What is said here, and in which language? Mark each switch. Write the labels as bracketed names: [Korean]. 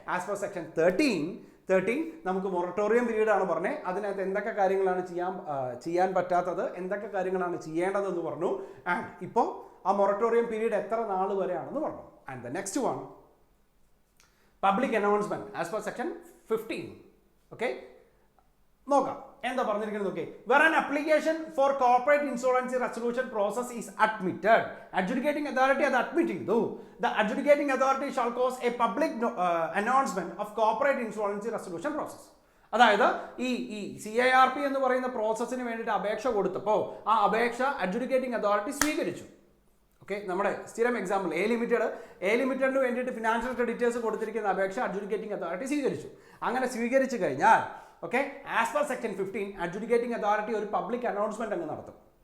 [English] as per section 13 [Malayalam] നമുക്ക് moratorium period ആണ് പറഞ്ഞത്. അതിനകത്ത് എന്തൊക്കെ കാര്യങ്ങളാണ് ചെയ്യാൻ പറ്റാത്തത്, എന്തൊക്കെ കാര്യങ്ങളാണ് ചെയ്യേണ്ടതെന്ന് പറഞ്ഞു. ആൻഡ് ഇപ്പോൾ ആ മൊറട്ടോറിയം പീരീഡ് എത്ര നാൾ വരെയാണെന്ന് പറഞ്ഞു. [English] And the next one, public announcement as per section 15. [Malayalam] Okay, നോക്കാം എന്താ പറഞ്ഞിരിക്കുന്നത്. [English] okay, where an application for corporate insolvency resolution process is admitted, adjudicating authority [Malayalam] അത് അഡ്മിറ്റ് ചെയ്തു. [English] The adjudicating authority shall cause a public announcement of corporate insolvency resolution process. [Malayalam] അതായത് ഈ CIRP എന്ന് പറയുന്ന പ്രോസസ്സിന് വേണ്ടിയിട്ട് അപേക്ഷ കൊടുത്തപ്പോൾ ആ അപേക്ഷ അഡ്ജുഡിക്കേറ്റിംഗ് അതോറിറ്റി സ്വീകരിച്ചു. ഓക്കെ, നമ്മുടെ സ്ഥിരം എക്സാമ്പിൾ എ ലിമിറ്റഡിന് വേണ്ടിയിട്ട് ഫിനാൻഷ്യൽ ക്രെഡിറ്റേഴ്സ് കൊടുത്തിരിക്കുന്ന അപേക്ഷ അഡ്ജുഡിക്കേറ്റിംഗ് അതോറിറ്റി സ്വീകരിച്ചു. അങ്ങനെ സ്വീകരിച്ചു കഴിഞ്ഞാൽ okay, [English] as per section 15 [Malayalam] adjudicating authority ഒരു പബ്ലിക് അനൗൺസ്മെന്റ് അങ്ങ് നടത്തും.